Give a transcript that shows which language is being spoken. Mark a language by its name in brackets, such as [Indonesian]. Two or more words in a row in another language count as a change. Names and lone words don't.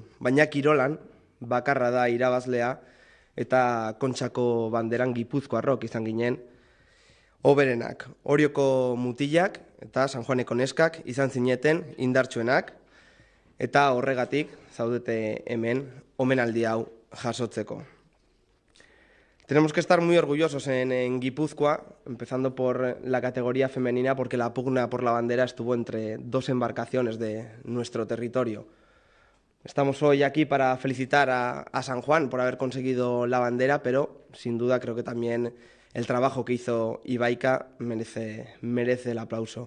[Basque] Baina kirolan bakarra da irabazlea eta Kontxako banderan Gipuzkoarrok izan ginen hoberenak. Orioko mutilak eta San Juaneko neskak izan zineten indartsuenak eta horregatik zaudete hemen omenaldi hau jasotzeko. [Spanish] Tenemos que estar muy orgullosos en Guipúzcoa, empezando por la categoría femenina, porque la pugna por la bandera estuvo entre dos embarcaciones de nuestro territorio. Estamos hoy aquí para felicitar a San Juan por haber conseguido la bandera, pero sin duda creo que también el trabajo que hizo Ibaica merece el aplauso.